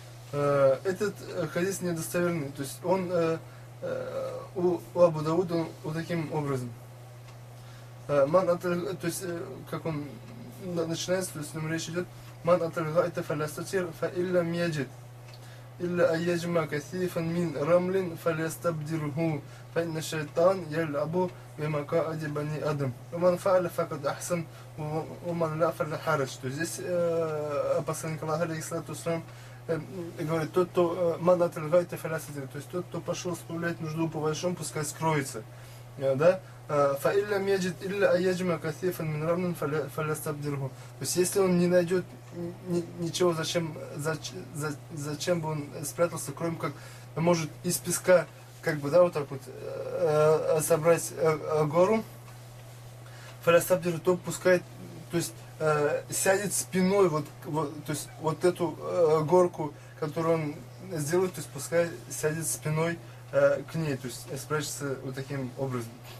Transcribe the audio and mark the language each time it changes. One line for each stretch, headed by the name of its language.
Russian: Этот хадис недостоверный, то есть он у Абу Дауда вот таким образом. Ман то есть как он начинается, то есть с ним речь идет.
Arabic: Ман атрага это фалястатир фа илля мьяджит. Илля айяджма кафифан мин рамлин фалястабдирху. فإن الشيطان يلعب بمقاء بني آدم ومن فعل فقد أحسن ومن لا فلا حرج.
Russian: То есть здесь посланник Аллаха алейхиссалату вассалям говорит, тот, кто мандат льгает и фалясатир, то есть тот, кто пошел справлять нужду по большому, пускай скроется.
Arabic: Да? فَإِلَّا مَجِدْ إِلَّا أَيَجْمَا كَثِيفًا مِنْ رَبْنًا فَلَسْتَبْدِرْهُ.
Russian: То есть если он не найдет ничего, зачем бы он спрятался, кроме как может из песка как бы, да, вот так вот, собрать гору, фалястабдиру, то пускай, то есть, сядет спиной, то есть, вот эту горку, которую он сделает, то есть, пускай сядет спиной к ней, то есть, спрячется вот таким образом.